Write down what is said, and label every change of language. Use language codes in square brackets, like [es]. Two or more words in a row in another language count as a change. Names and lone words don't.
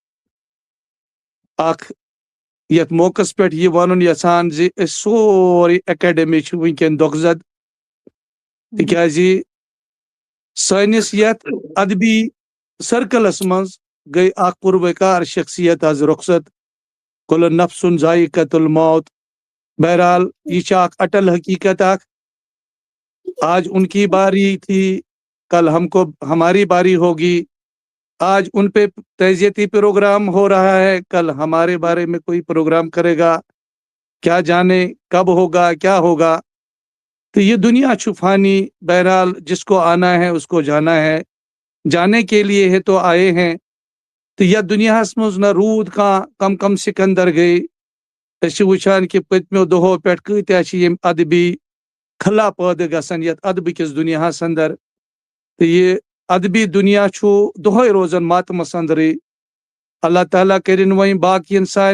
[ks] اکھ یتھ موقعس پٮ۪ٹھ یہِ ونُن یژھان زِ أسۍ سورُے اکیڈمی چھُ وٕنکٮ۪ن دۄگہٕ زد تِکیازِ سٲنِس یتھ ادبی سرکلس منٛز گٔے اکھ پُروَقار شخصیت آز رخصت [ar] کُلُ نفسُن ذائقۃ الموت [ks] بہرحال یہ چھِ اکھ اٹل حقیقت اکھ [ur] آج ان کی باری تھی کل ہماری باری ہوگی آج ان پہ تعزیتی پروگرام ہو رہا ہے کل ہمارے بارے میں کوئی پروگرام کرے گا کیا جانے کب ہوگا کیا ہوگا تو یہ دنیا [ks] چھو فانی [ur] بہرحال جس کو آنا ہے اس کو جانا ہے جانے کے لیے ہے تو آئے ہیں [ks] تو یہ دنیا مز نہ رود کم کم سکندر گئی أسۍ وٕچھان کہ پٔتمیو دۄہو پٮ۪ٹھ کۭتیاہ چھِ یِم ادبی خلا پٲدٕ گژھان یتھ ادبہٕ کِس دُنیاہس اندر تہٕ یہِ ادبی دنیا چھُ دۄہے روزان ماتمس اندرٕے اللہ تعالیٰ کٔرِنۍ وۄنۍ باقین